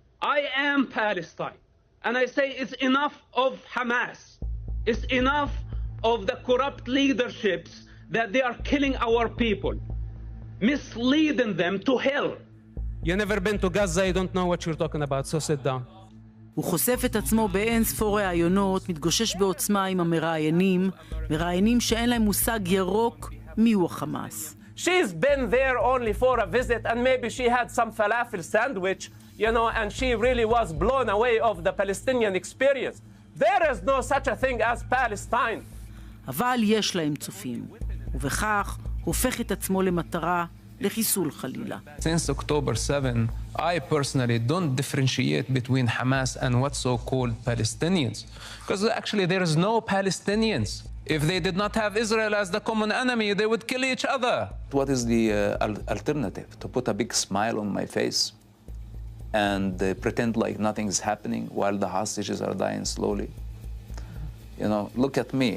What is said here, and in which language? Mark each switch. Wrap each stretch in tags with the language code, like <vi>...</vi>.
<en>I am Palestine, and I say it's enough of Hamas. It's enough of the corrupt leaderships that they are killing our people, misleading them to hell. You never been to Gaza, you don't know what you're talking about, so sit down.</en> <he>הוא חושף את עצמו באין ספור ראיונות, מתגושש בעוצמה עם המראיינים, מראיינים שאין להם מושג ירוק מיהו החמאס.</he> <en>She's been there only for a visit, and maybe she had some falafel sandwich, you know, and she really was blown away of the Palestinian experience. There is no such a thing as Palestine.</en> <he>אבל יש להם צופים, ובכך הופך את עצמו למטרה לחיסול חלילה.</he> <en>Since October 7, I personally don't differentiate between Hamas and what's so-called Palestinians. Because actually there is no Palestinians. If they did not have Israel as the common enemy, they would kill each other. What is the alternative? To put a big smile on my face and pretend like nothing is happening while the hostages are dying slowly? You know, look at me.</en>